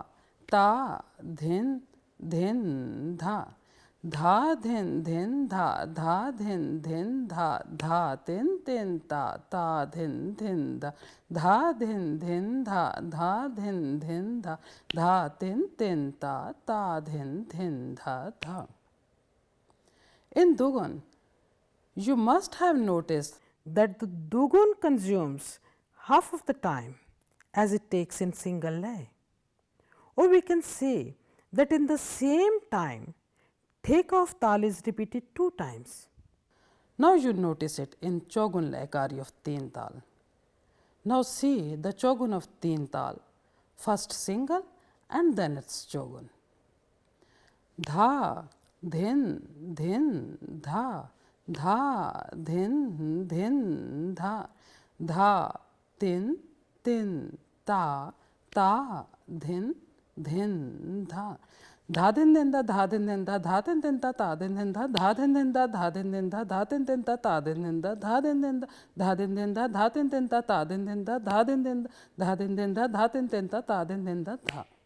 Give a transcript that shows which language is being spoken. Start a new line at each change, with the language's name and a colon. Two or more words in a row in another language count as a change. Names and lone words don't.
English: ta, dhin, dhin, dha, dha, dhin, dhin, dha, dha, dhin, dhin, dha, dha, tin, tin, ta, ta, dhin, dhin, dha, dha, dhin, dhin, dha, dha, dhin, dhin, dha, dha, tin, tin, ta, ta, dhin, dhin, dha, dha. In Dugun, you must have noticed that the Dugun consumes half of the time as it takes in single lay. Or we can say that in the same time, take of tal is repeated 2 times. Now you notice it in Chougun Layakari of Teental. Now see the Chougun of Teental, first single and then its Chougun. Dha, dhin, dhin, dha, dha, dhin, dhin, dha, dha, tin, tin, ta, ta, dhin, dhin, dha, Dhadindinda, dhadindinda, dhadindinda, tadindinda, dhadindinda, dhadindinda, dhadindinda, tadindinda, dhadindinda, dhadindinda, dhadindinda, tadindinda, dhadindinda, dhadindinda, dhadindinda, tadindinda, dha.